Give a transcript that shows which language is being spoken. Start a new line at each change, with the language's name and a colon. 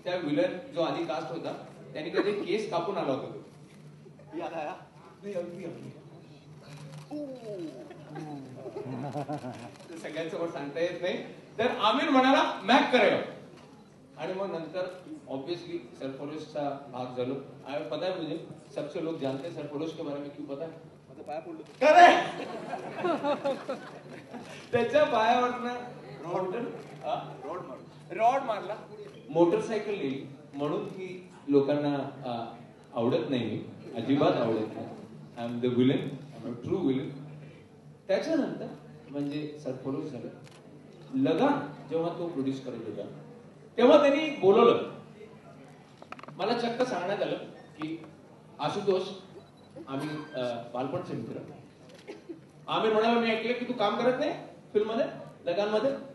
Marathi: त्या विलन जो आधी कास्ट होता त्यांनी कधी केस कापून आला होता. सगळ्यांसमोर सांगता येत नाही. तर आमिर म्हणाला मॅक करेगा. आणि मग नंतर ऑब्वियसली सरफरोशचा भाग झालो.
Hindi: पता है मुझे सबसे लोग जानते हैं सरफरोश के बारे में क्यों पता है.
Marathi: त्याच्या पायावरनं रॉड मारला मोटरसायकल नेली म्हणून की लोकांना आवडत नाही. मी अजिबात आवडत नाही.
English: I am the villain, I am true villain.
Marathi: त्याच्यानंतर म्हणजे सरफरोश झालं. लगान जेव्हा तो प्रोड्यूस करत होता तेव्हा त्यांनी बोलवलं. मला चक्क सांगण्यात आलं की आशुतोष आम्ही बालपणचे मित्र. आमिर म्हणाला मी ऐकलं की तू काम करत नाही फिल्म मध्ये लगान मध्ये.